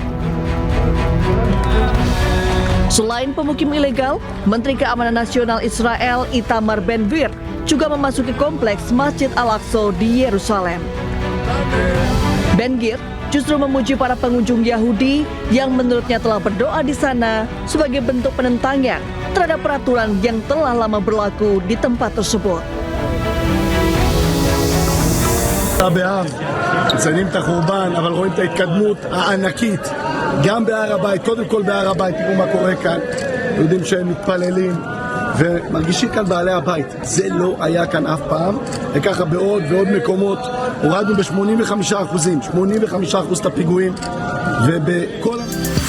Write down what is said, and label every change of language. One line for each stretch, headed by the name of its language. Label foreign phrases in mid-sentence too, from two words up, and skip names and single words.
Indonesian: Selain pemukim ilegal, Menteri Keamanan Nasional Israel Itamar Ben-Gvir juga memasuki kompleks Masjid Al-Aqsa di Yerusalem. Ben-Gvir justru memuji para pengunjung Yahudi yang menurutnya telah berdoa di sana sebagai bentuk penentangan terhadap peraturan yang telah lama berlaku di tempat tersebut.
Hebrew: באב, מציינים את החורבן, אבל רואים את ההתקדמות הענקית גם בהר הבית, קודם כל בהר הבית, תראו מה קורה כאן, יודעים שהם מתפללים ומרגישים כאן בעלי הבית, זה לא היה כאן אף פעם, וככה בעוד ועוד מקומות הורדנו ב-85% את הפיגועים, ובכל